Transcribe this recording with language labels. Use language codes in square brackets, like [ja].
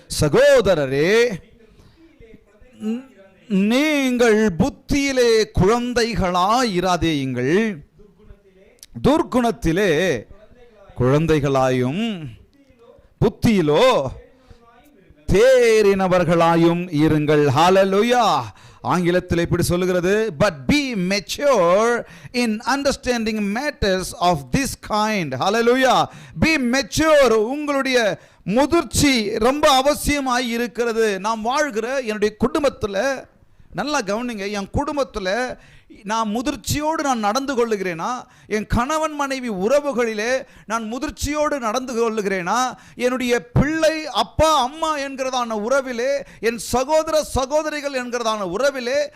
[ta] சகோதரரே, நீங்கள் புத்தியிலே குழந்தைகளாயிராதேயுங்கள், துர்க்குணத்திலே குழந்தைகளாயும் புத்தியிலோ தேறினவர்களாயும் இருங்கள். ஹல்லேலூயா. ஆங்கிலத்தில் இப்படி சொல்லுகிறது, [en] but be mature in understanding matters of this kind. hallelujah. be mature. [ta] உங்களுடைய முதிர்ச்சி ரொம்ப அவசியமாய் இருக்கிறது. நாம் வாழ்கிற என்னுடைய குடும்பத்தில், நல்லா கவனிங்க, என் குடும்பத்தில் நான் முதிர்ச்சியோடு நான் நடந்து கொள்ளுகிறேனா, என் கணவன் மனைவி உறவுகளிலே நான் முதிர்ச்சியோடு நடந்து கொள்ளுகிறேனா, என்னுடைய பிள்ளை அப்பா அம்மா என்கிறதான உறவிலே, என் சகோதர சகோதரிகள் என்கிறதான உறவிலே,